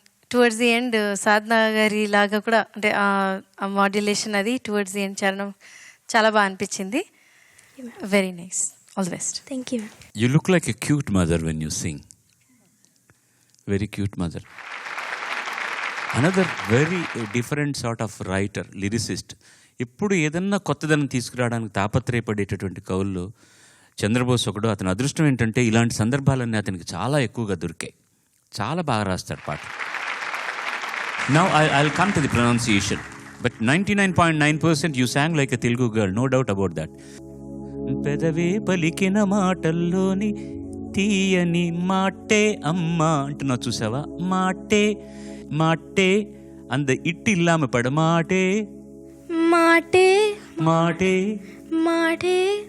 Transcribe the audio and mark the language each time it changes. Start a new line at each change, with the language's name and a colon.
English: towards the end
Telugu: సాధన గారి లాగా కూడా అంటే ఆ మాడ్యులేషన్ అది టువర్డ్స్ ది ఎండ్ చరణం చాలా బాగా అనిపించింది.
English: Very nice. All the best. Thank you. You look like a cute mother when you sing. Very cute mother. Another very different sort of writer, lyricist.
Telugu: ఇప్పుడు ఏదన్నా కొత్తదనం తీసుకురావడానికి తాపత్రయపడేటటువంటి కవుల్లో చంద్రబోస్ ఒకడు. అతని అదృష్టం ఏంటంటే ఇలాంటి సందర్భాలన్నీ అతనికి చాలా ఎక్కువగా దొరికాయి. చాలా బాగా రాస్తాడు పాట.
English: Now I'll come to the pronunciation. But 99.9% you sang like a Telugu girl. No doubt about that.
Telugu: పెదవే పలికిన మాటల్లోని తీయని మాటే అమ్మా అంటున్నావు చూసావా? మాటే మాటే అంద ఇట్టిల్లామ పడమాటే మాటే మాటే మాటే